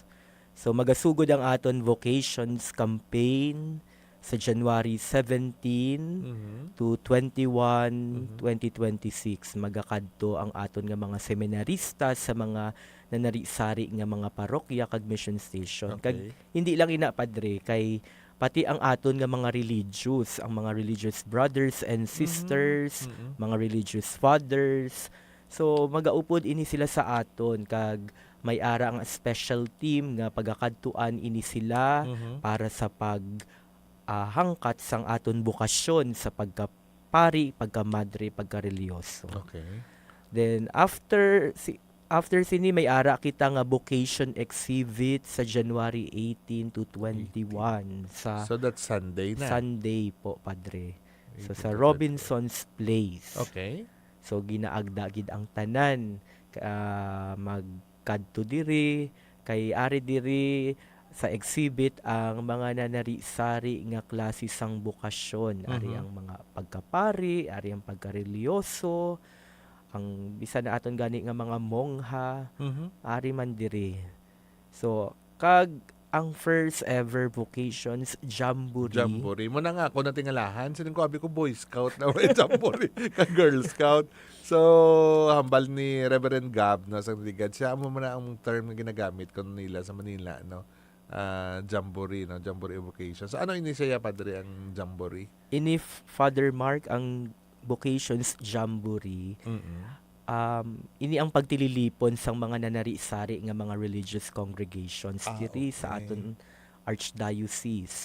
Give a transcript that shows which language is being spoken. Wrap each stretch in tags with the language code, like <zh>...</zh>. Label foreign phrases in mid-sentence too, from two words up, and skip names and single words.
<hil>So magasugod ang aton</hil> <en>vocations campaign</en> <hil>sa January 17 to 21, 2026. Magakadto ang aton nga mga seminarista sa mga nanari-sari nga mga parokya kag</hil> <en>mission station.</en> <hil>Okay. Kag hindi lang ina, Padre, kay pati ang aton nga mga religious, ang mga</hil> <en>religious brothers and sisters,</en> <hil>mga</hil> <en>religious fathers.</en> <hil>So magaupod ini sila sa aton kag may ara ang</hil> <en>special team</en> <hil>nga pagakadtuan ini sila para sa hangkat sang aton bukasyon sa pagkapari, pagkamadre, pagkareliyoso. Okay.</hil> <en>Then after</en> <hil>sini may ara kita nga</hil> <en>vocation exhibit</en> <hil>sa January 18 to 21 sa</hil> <en>So that's Sunday na.</en> <hil>Sunday po, Padre. So 18 sa to Robinson's Place. Okay. So ginaagda gid ang tanan magkadto diri kay ari diri sa exhibit ang mga nanari-sari nga klase sang bukasyon. Ari ang mga pagkapari, ari ang pagkareliyoso, ang bisan na aton gani nga mga mongha ari man diri. So kag ang</hil> <en>first ever vocations jamboree.</en> <hil>Jamboree. Mo na nga ako natingalahan. Sining ko, abi ko, Boy Scout na may jamboree. Girl Scout. So, hambal ni Reverend Gab na sa ligad. Siya mo na ang term na ginagamit ko nila sa Manila, no? Jamboree, no?</hil> <en>Jamboree vocation.</en> <hil>So, ano ini siya, Padre, ang jamboree? Ini Father Mark ang</hil> <en>vocations jamboree.</en> <hil>Ini ang pagtililipon sa mga nanari-sari nga mga</hil> <en>religious congregations</en> <hil>diri sa aton archdiocese.</hil>